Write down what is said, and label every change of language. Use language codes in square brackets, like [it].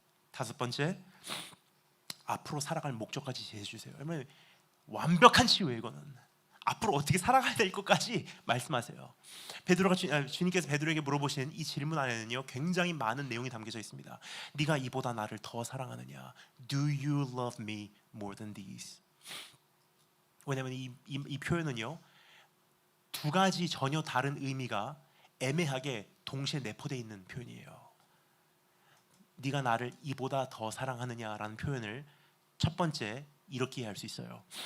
[ko] 다섯 번째, 앞으로 살아갈 목적까지 제시해 주세요. 여러분, 완벽한 치유예요. 이거는 앞으로 어떻게 살아가야 될 것까지 말씀하세요. 주님께서 베드로에게 물어보신 이 질문 안에는요, 굉장히 많은 내용이 담겨져 있습니다. 네가 이보다 나를 더 사랑하느냐? [en] Do you love me more than these? [ko] 왜냐하면 이 표현은요, 두 가지 전혀 다른 의미가 애매하게 동시에 내포되어 있는 표현이에요. 네가 나를 이보다 더 사랑하느냐라는 표현을 첫 번째 이렇게 이해할 수 있어요.